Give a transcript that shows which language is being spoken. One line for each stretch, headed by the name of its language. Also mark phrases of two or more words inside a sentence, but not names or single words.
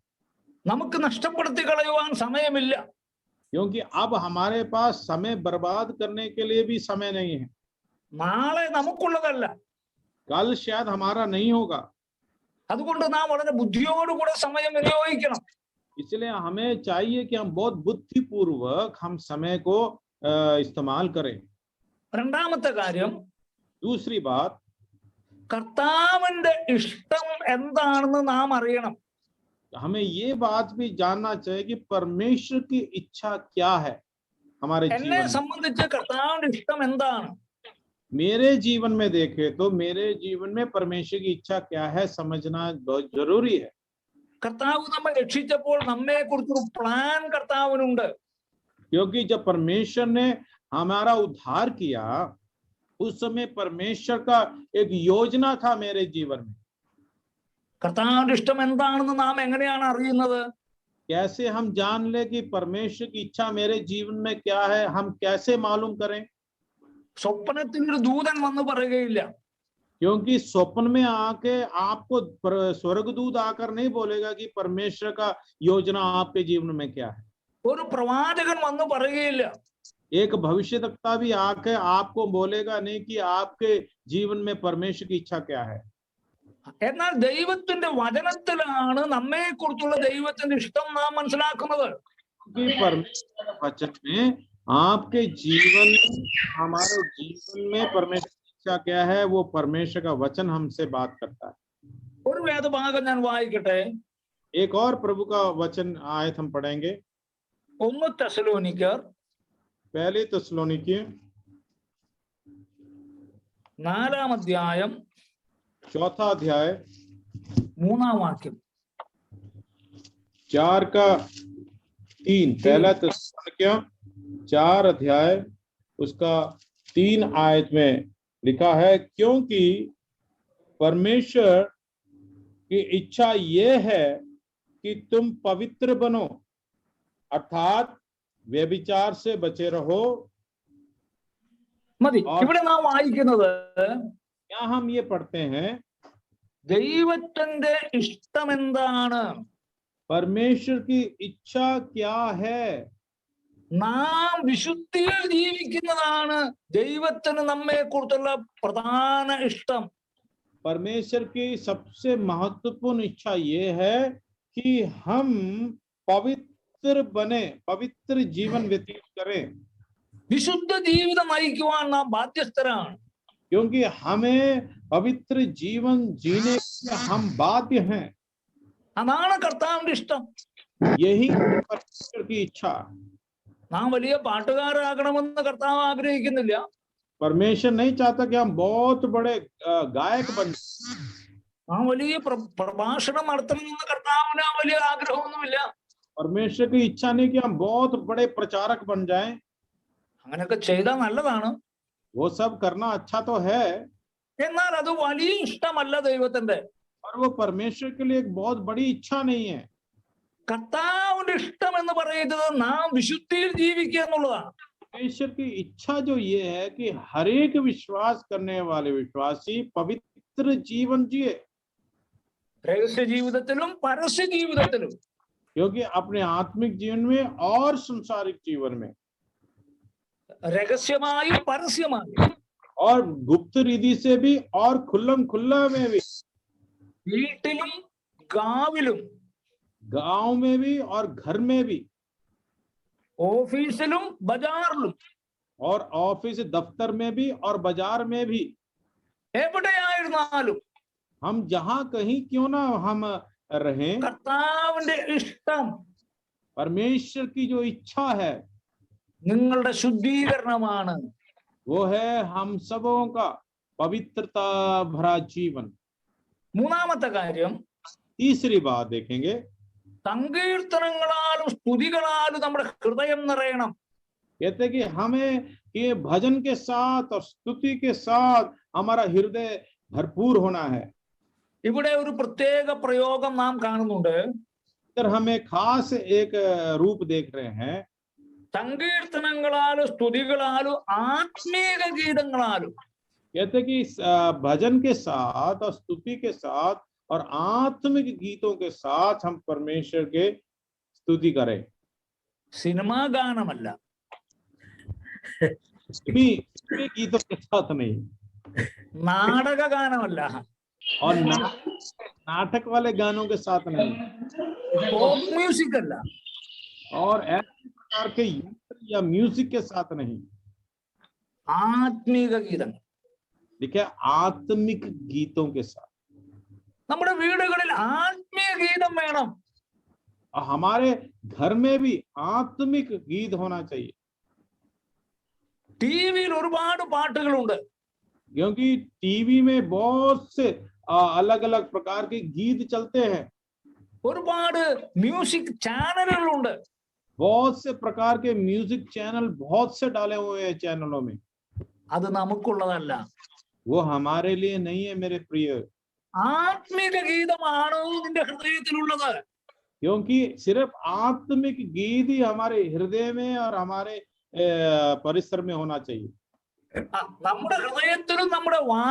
Malayalam: നമുക്ക് നഷ്ടപ്പെടുത്തി കളയുവാൻ സമയമില്ല.
Hindi: क्योंकि अब हमारे पास समय बर्बाद करने के लिए भी समय नहीं है।
Malayalam: നാളെ നമുക്കുള്ളതല്ല.
Hindi: कल शायद हमारा नहीं होगा।
Malayalam: അതുകൊണ്ട് നാം വളരെ ബുദ്ധിയോടുകൂടെ സമയം വിനിയോഗിക്കണം.
Hindi: इसलिए हमें चाहिए कि हम बहुत बुद्धिपूर्वक हम समय को इस्तेमाल करें।
Malayalam: രണ്ടാമത്തെ കാര്യം,
Hindi: दूसरी बात,
Malayalam: കർത്താവിന്റെ ഇഷ്ടം എന്താണെന്ന് നാം അറിയണം.
Hindi: हमें ये बात भी जानना चाहिए कि परमेश्वर की इच्छा क्या है हमारे
Malayalam: എന്നെ
Hindi: जीवन में।
Malayalam: സംബന്ധിച്ച് കർത്താവിന്റെ ഇഷ്ടം എന്താണ്?
Hindi: मेरे जीवन में देखे तो मेरे जीवन में परमेश्वर की इच्छा क्या है समझना बहुत जरूरी है।
Malayalam: കർത്താവ് നമ്മെ രക്ഷിച്ചപ്പോൾ നമ്മെ കുറിച്ചൊരു പ്ലാൻ കർത്താവിനുണ്ട്.
Hindi: क्योंकि जब परमेश्वर ने हमारा उद्धार किया, उस समय परमेश्वर का एक योजना था मेरे जीवन में।
Malayalam: കർത്താവിന്റെ ഇഷ്ടം എന്താണെന്ന് നാം എങ്ങനെയാണ് അറിയുന്നത്?
Hindi: कैसे हम जान ले कि परमेश्वर की इच्छा मेरे जीवन में क्या है, हम कैसे मालूम करें?
Malayalam: സ്വപ്നത്തിൽ ഒരു ദൂതൻ വന്ന് പറയുകയില്ല,
Hindi: क्योंकि स्वप्न में आके आपको स्वर्गदूत आकर नहीं बोलेगा कि परमेश्वर का योजना आपके जीवन में क्या है।
Malayalam: ഒരു പ്രവാചകൻ വന്ന് പറയുകയില്ല,
Hindi: एक भविष्यवक्ता भी आके आपको बोलेगा नहीं कि आपके जीवन में परमेश्वर की इच्छा क्या है।
Malayalam: എന്നാൽ ദൈവത്തിന്റെ വചനത്തിലാണ് നമ്മെ കുറിച്ചുള്ള ദൈവത്തിന്റെ ഇഷ്ടം നാം മനസ്സിലാക്കുന്നത്.
Hindi: कि परमेश्वर के वचन में आपके जीवन, हमारे जीवन में परमेश्वर की इच्छा क्या है, वो परमेश्वर का वचन हमसे बात करता है।
Malayalam: ഒരു വേദഭാഗം ഞാൻ വായിക്കട്ടെ.
Hindi: एक और प्रभु का वचन आयत हम पढ़ेंगे।
Malayalam: 1 തെസ്സലോനിക്കർ
Hindi: पहली थिस्सलुनीकियों
Malayalam: 4-ാം അധ്യായം
Hindi: 4 अध्याय
Malayalam: 3-ാം വാക്യം.
Hindi: 4:3 पहला थिस्सलुनीकियों 4 अध्याय उसका 3 आयत में लिखा है, क्योंकि परमेश्वर की इच्छा ये है कि तुम पवित्र बनो, अर्थात व्यभिचार से बचे रहो।
Malayalam: മതി. ഇവിടെ നാം വായിക്കുന്നത്
Hindi: क्या हम ये पढ़ते हैं,
Malayalam: ദൈവത്തിന്റെ ഇഷ്ടം എന്താണ്,
Hindi: परमेश्वर की इच्छा क्या है।
Malayalam: നാം വിശുദ്ധിയിൽ ജീവിക്കുന്നതാണ് ദൈവത്തിന് നമ്മെ കുറിച്ചുള്ള പ്രധാന ഇഷ്ടം.
Hindi: परमेश्वर की सबसे महत्वपूर्ण इच्छा ये है कि हम पवित्र बने, पवित्र जीवन व्यतीत करें।
Malayalam: വിശുദ്ധ ജീവിതം നയിക്കുവാൻ നാം ബാധ്യസ്ഥരാണ്.
Hindi: क्योंकि हमें पवित्र जीवन जीने के हम बाध्य हैं।
Malayalam: അതാണ് കർത്താവിന്റെ ഇഷ്ടം.
Hindi: यही परमेश्वर की इच्छा।
Malayalam: നാം വലിയ പാട്ടുകാരാകണമെന്ന് കർത്താവ് ആഗ്രഹിക്കുന്നില്ല.
Hindi: परमेश्वर नहीं चाहता कि हम बहुत बड़े गायक बन,
Malayalam: നാം വലിയ പ്രഭാഷണം നടത്തണമെന്ന് കർത്താവിന് വലിയ ആഗ്രഹമൊന്നുമില്ല.
Hindi: परमेश्वर की इच्छा नहीं कि हम बहुत बड़े प्रचारक बन जाएं।
Malayalam: അങ്ങനെയൊക്കെ ചെയ്താൽ നല്ലതാണ്.
Hindi: वो सब करना अच्छा तो है,
Malayalam: എന്നാൽ അത് വലിയ ഇഷ്ടമല്ല ദൈവത്തിന്റെ.
Hindi: और वो परमेश्वर के लिए एक बहुत बड़ी इच्छा नहीं है।
Malayalam: കർത്താവിന്റെ ഇഷ്ടം എന്ന് പറയുന്നത് നാം വിശുദ്ധിയിൽ ജീവിക്കുക എന്നുള്ളതാണ്.
Hindi: परमेश्वर की इच्छा जो ये है कि हर एक विश्वास करने वाले विश्वासी पवित्र जीवन जिए,
Malayalam: രഹസ്യ ജീവിതത്തിലും പരസ്യ ജീവിതത്തിലും
Hindi: क्योंकि अपने आत्मिक जीवन में और संसारिक जीवन में
Malayalam: രഹസ്യമായും പരസ്യമായും
Hindi: और गुप्त रीति से भी और खुल्लम खुल्ला में भी,
Malayalam: വീട്ടിലും ഗാവിലും
Hindi: गांव में भी और घर में भी,
Malayalam: ഓഫീസിലും ബജാറിലും
Hindi: और ऑफिस दफ्तर में भी और बाजार में भी,
Malayalam: എവിടെയായിരുന്നാലും
Hindi: हम जहां कहीं क्यों ना हम रहें,
Malayalam: കർത്താവിന്റെ ഇഷ്ടം
Hindi: परमेश्वर की जो इच्छा है
Malayalam: നിങ്ങളുടെ ശുദ്ധീകരണമാണ്.
Hindi: वो है हम सबों का पवित्रता भरा जीवन।
Malayalam: മൂന്നാമത്തെ കാര്യം,
Hindi: तीसरी बात देखेंगे,
Malayalam: സങ്കീർത്തനങ്ങളാലും സ്തുതികളാലും നമ്മുടെ ഹൃദയം നിറയണം.
Hindi: कहते कि हमें ये भजन के साथ और स्तुति के साथ हमारा हृदय भरपूर होना है।
Malayalam: ഇവിടെ ഒരു പ്രത്യേക പ്രയോഗം നാം കാണുന്നുണ്ട്.
Hindi: इधर हमें खास एक रूप देख रहे हैं,
Malayalam: സങ്കീർത്തനങ്ങളാലും സ്തുതികളാലും ആത്മീക ഗീതങ്ങളാലും
Hindi: कहते कि भजन के साथ और स्तुति के साथ और आत्मिक गीतों के साथ हम परमेश्वर के स्तुति करें।
Malayalam: സിനിമാ ഗാനമല്ല,
Hindi: सिर्फ गीतों के साथ नहीं,
Malayalam: നാടക ഗാനമല്ല,
Hindi: और नाटक वाले गानों के साथ नहीं,
English: pop music
Malayalam: അല്ല,
Hindi: और ऐसे प्रकार के यंत्र या म्यूजिक के साथ नहीं।
Malayalam: ആത്മീക ഗീതങ്ങൾ.
Hindi: देखिए, आत्मिक गीतों के साथ।
Malayalam: നമ്മുടെ വീടുകളിൽ ആത്മീയ ഗീതം വേണം.
Hindi: हमारे घर में भी आत्मिक गीत होना चाहिए,
Malayalam: ടിവിയിൽ ഒരുപാട് പാട്ടുകളുണ്ട്.
Hindi: क्योंकि टीवी में बहुत से अलग अलग प्रकार के गीत चलते हैं,
Malayalam: ഒരുപാട്
English: music channels.
Hindi: बहुत से प्रकार के
English: music channel
Hindi: बहुत से डाले हुए हैं चैनलों में।
Malayalam: അത് നമുക്കുള്ളതല്ല.
Hindi: वो हमारे लिए नहीं है मेरे प्रिय,
Malayalam: ആത്മീക ഗീതമാണ് നിന്റെ ഹൃദയത്തിലുള്ളത്.
Hindi: क्योंकि सिर्फ आत्मिक गीत ही हमारे हृदय में और हमारे परिसर में होना चाहिए।
Malayalam: നമ്മുടെ ഹൃദയത്തിലും നമ്മുടെ